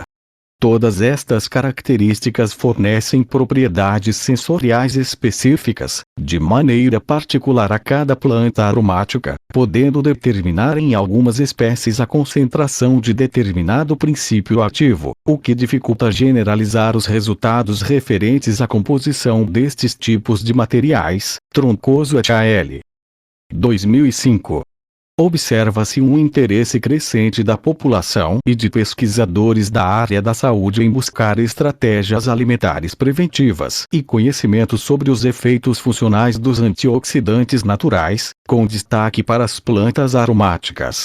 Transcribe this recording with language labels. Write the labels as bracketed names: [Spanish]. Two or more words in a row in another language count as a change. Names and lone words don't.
[Portuguese] Todas estas características fornecem propriedades sensoriais específicas, de maneira particular a cada planta aromática, podendo determinar em algumas espécies a concentração de determinado princípio ativo, o que dificulta generalizar os resultados referentes à composição destes tipos de materiais. Troncoso et al. 2005. Observa-se um interesse crescente da população e de pesquisadores da área da saúde em buscar estratégias alimentares preventivas e conhecimento sobre os efeitos funcionais dos antioxidantes naturais, com destaque para as plantas aromáticas.